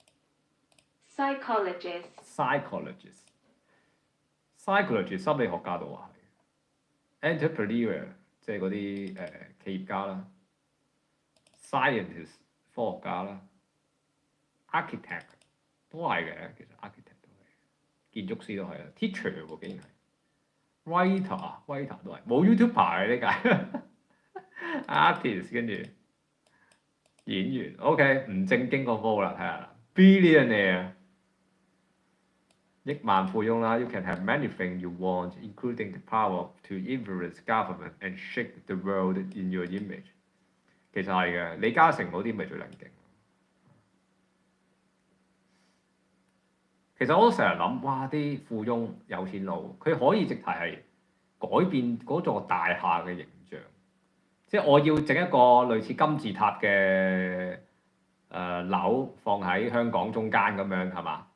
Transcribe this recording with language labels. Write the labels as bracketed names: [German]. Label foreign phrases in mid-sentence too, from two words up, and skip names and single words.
[Cantonese] psychologist 心理學家都話係 entrepreneur 即係嗰啲企業家啦 scientist 科學家啦 architect 都係嘅，其實 architect 都係，建築師都係啦 ，teacher 喎竟然係 writer 都係，冇 YouTuber 嘅呢屆 artist 跟住演員 ，OK 唔正經個 mode 啦，睇下啦 ，billionaire 億萬富翁啦 [English] ，you can have anything you want, including the power to influence government and shape the world in your image。 [Cantonese] 其實係嘅，李嘉誠嗰啲咪最撚勁。其實我都成日諗，哇！啲富翁有錢佬，佢可以直頭係改變嗰座大廈嘅形象。即係我要整一個類似金字塔嘅樓放喺香港中間咁樣，係嘛？